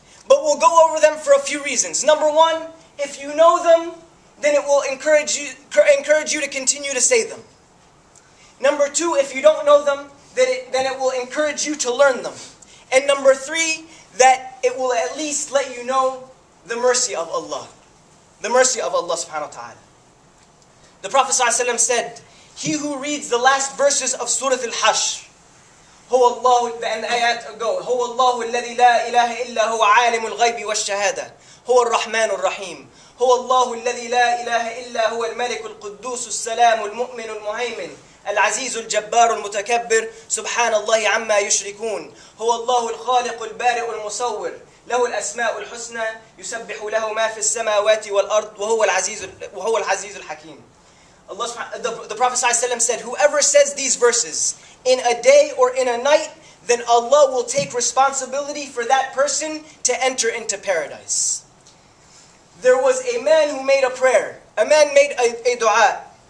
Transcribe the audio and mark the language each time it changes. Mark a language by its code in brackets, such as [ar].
[en] But we'll go over them for a few reasons. Number one, if you know them, then it will encourage you to continue to say them. Number two, if you don't know them, then it will encourage you to learn them. And number three, that it will at least let you know the mercy of Allah. The mercy of Allah subhanahu wa ta'ala. The Prophet ﷺ said, he who reads the last verses of Surah Al-Hashr, هو الله, and the ayat go, [ar] هو الله الذي لا إله إلا هو عالم الغيب والشهادة هو الرحمن الرحيم هو الله الذي لا إله إلا هو الملك القدوس السلام المؤمن المهيمن العزيز الجبار المتكبر سبحان الله عما يشركون هو الله الخالق البارئ المصور له الأسماء الحسنى يسبح له ما في السماوات والأرض وهو العزيز الحكيم. [en] The Prophet ﷺ said, whoever says these verses in a day or in a night, then Allah will take responsibility for that person to enter into paradise. There was a man who made a prayer. A man made a dua.